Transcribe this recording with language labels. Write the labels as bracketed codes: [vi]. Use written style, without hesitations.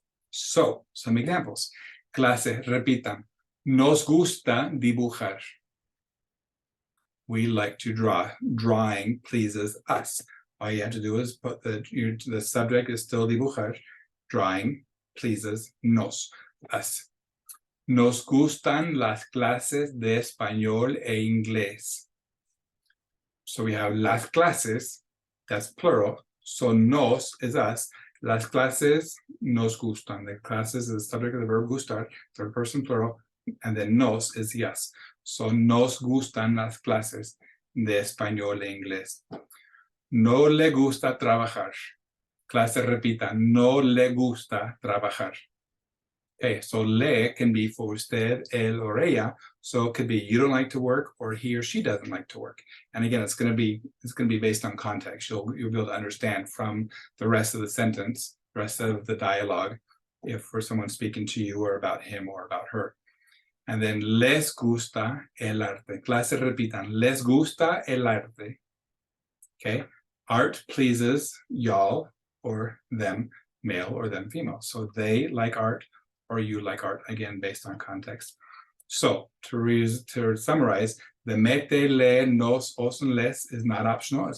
[en] So, some examples. [es] Clase, repitan. Nos gusta dibujar. [en] We like to draw. Drawing pleases us. All you have to do is put the subject is still dibujar. Drawing pleases nos, us. [es] Nos gustan las clases de español e inglés. [en] So we have las clases, that's plural. So nos is us. [es] Las clases nos gustan. [en] The classes is the subject of the verb gustar, third person plural, and then nos is yes. [es] So nos gustan las clases de español e inglés. No le gusta trabajar. Clase repita, no le gusta trabajar. [en] Okay, so le can be for usted, él, or ella. So it could be you don't like to work, or he or she doesn't like to work. And again, it's going to be based on context. You'll be able to understand from the rest of the sentence, the rest of the dialogue, if for someone speaking to you or about him or about her. And then [es] les gusta el arte. Clase repitan, les gusta el arte. [en] Okay, art pleases y'all or them, male or them, female. So they like art or you like art, again, based on context. So to summarize, the me, te, le, nos, os, and les is not optional.